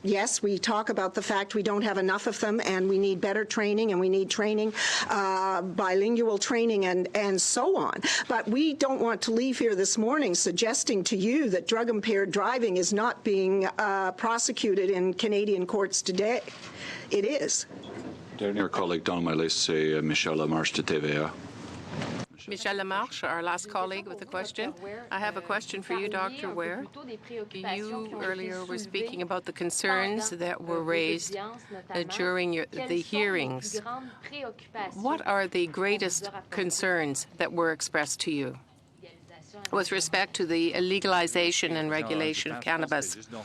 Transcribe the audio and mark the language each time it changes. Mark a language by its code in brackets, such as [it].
[en] Yes, we talk about the fact we don't have enough of them, and we need better training, and we need training, bilingual training, and so on. But we don't want to leave here this morning suggesting to you that drug-impaired driving is not being prosecuted in Canadian courts today. It is. [fr] Dernier collègue dans ma liste, c'est Michel Lamarche de TVA. [en] Michel Lamarche, our last colleague with a question. I have a question for you, Dr. Ware. You earlier were speaking about the concerns that were raised during the hearings. What are the greatest concerns that were expressed to you with respect to the legalization and regulation of cannabis?